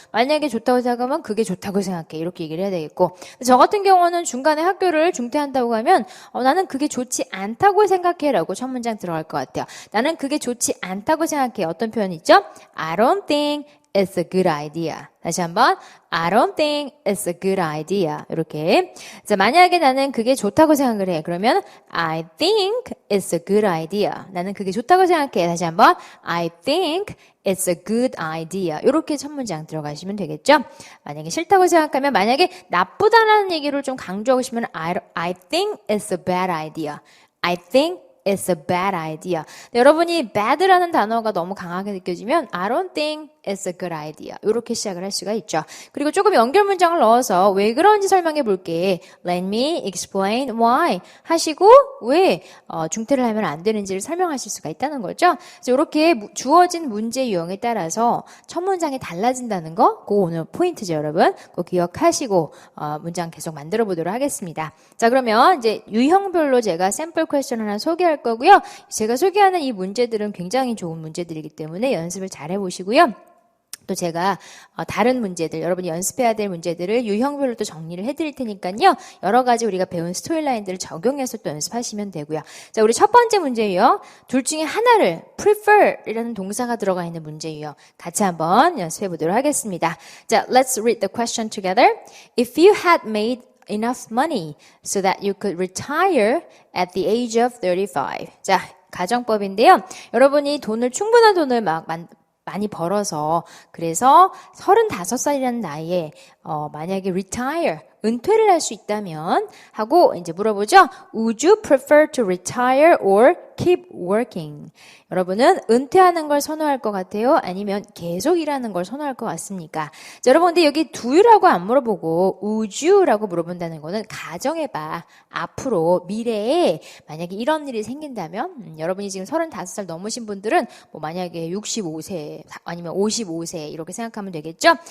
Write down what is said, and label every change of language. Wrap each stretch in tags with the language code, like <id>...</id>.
<ko>만약에 좋다고 생각하면 그게 좋다고 생각해 이렇게 얘기를 해야 되겠고 저 같은 경우는 중간에 학교를 중퇴한다고 하면 나는 그게 좋지 않다고 생각해 라고 첫 문장 들어갈 것 같아요. 나는 그게 좋지 않다고 생각해. 어떤 표현이 있죠?</ko> <en>I don't think it's a good idea.</en> <ko>다시 한번</ko> <en>I don't think it's a good idea.</en> <ko>이렇게. 자, 만약에 나는 그게 좋다고 생각을 해. 그러면</ko> <en>I think it's a good idea.</en> <ko>나는 그게 좋다고 생각해. 다시 한번</ko> <en>I think it's a good idea.</en> <ko>이렇게 첫 문장 들어가시면 되겠죠? 만약에 싫다고 생각하면 만약에 나쁘다라는 얘기를 좀 강조하고 싶으면</ko> <en>I think it's a bad idea. I think it's a bad idea.</en> <ko>네, 여러분이 bad라는 단어가 너무 강하게 느껴지면</ko> <en>I don't think it's a good idea.</en> <ko>이렇게 시작을 할 수가 있죠. 그리고 조금 연결 문장을 넣어서 왜 그런지 설명해 볼게.</ko> <en>Let me explain why</en> <ko>하시고 왜 중퇴를 하면 안 되는지를 설명하실 수가 있다는 거죠. 그래서 이렇게 주어진 문제 유형에 따라서 첫 문장이 달라진다는 거 그거 오늘 포인트죠, 여러분. 그거 기억하시고 문장 계속 만들어 보도록 하겠습니다. 자, 그러면 이제 유형별로 제가 샘플 퀘스천 하나 소개할 거고요. 제가 소개하는 이 문제들은 굉장히 좋은 문제들이기 때문에 연습을 잘 해보시고요. 또 제가 다른 문제들, 여러분이 연습해야 될 문제들을 유형별로 또 정리를 해드릴 테니까요. 여러 가지 우리가 배운 스토리라인들을 적용해서 또 연습하시면 되고요. 자, 우리 첫 번째 문제요. 둘 중에 하나를 prefer이라는 동사가 들어가 있는 문제예요. 같이 한번 연습해 보도록 하겠습니다. 자,</ko> <en>let's read the question together. If you had made enough money so that you could retire at the age of 35.</en> <ko>자, 가정법인데요. 여러분이 충분한 돈을 많이 벌어서 그래서 35살이라는 나이에 만약에 retire 은퇴를 할 수 있다면 하고 이제 물어보죠.</ko> <en>Would you prefer to retire or keep working?</en> <ko>여러분은 은퇴하는 걸 선호할 것 같아요? 아니면 계속 일하는 걸 선호할 것 같습니까? 자, 여러분 근데 여기</ko> <en>do you</en> <ko>라고 안 물어보고</ko> <en>would you</en> <ko>라고 물어본다는 거는 가정해봐. 앞으로 미래에 만약에 이런 일이 생긴다면 여러분이 지금 35살 넘으신 분들은 뭐 만약에 65세 아니면 55세 이렇게 생각하면 되겠죠?</ko>